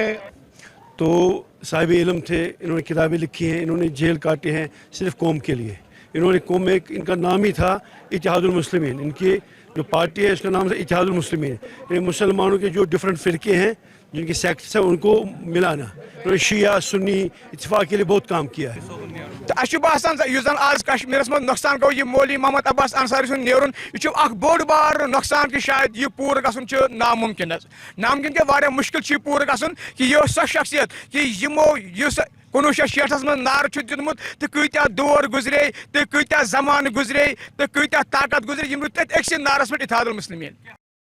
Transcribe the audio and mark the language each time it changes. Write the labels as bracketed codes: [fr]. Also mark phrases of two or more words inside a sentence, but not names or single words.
[ur] تو صاحب علم تھے، انہوں نے کتابیں لکھی ہیں، انہوں نے جیل کاٹے ہیں صرف قوم کے لیے۔ انہوں نے قوم میں ان کا نام ہی تھا اتحاد المسلمین، ان کی جو پارٹی ہے اس کا نام تھا اتحاد المسلمین، یعنی مسلمانوں کے جو ڈفرینٹ فرقے ہیں، جن کے سیکٹس ہیں، ان کو ملانا۔ انہوں نے شیعہ سنی اتفاق کے لیے بہت کام کیا ہے۔ [ks] تو باسان یس زن آج کشمیرس من نقصان گو یہ مولوی محمد عباس انصاری سن نیرن، یہ اخ بوڑ بار نقصان کہ شاید یہ پور گھن ناممکن ناممکن کہ واریاہ مشکل یہ پور گھن کہ یہ سو شخصیت کہ یمو اس 1960 من نار دیتمت تو کتیا دور گزرے تو کتیا زمان گزرے تو کتیا طاقت گزرے یم روٗدۍ تتہِ أکسٕے نارس پٮ۪ٹھ اتحاد المسلمین۔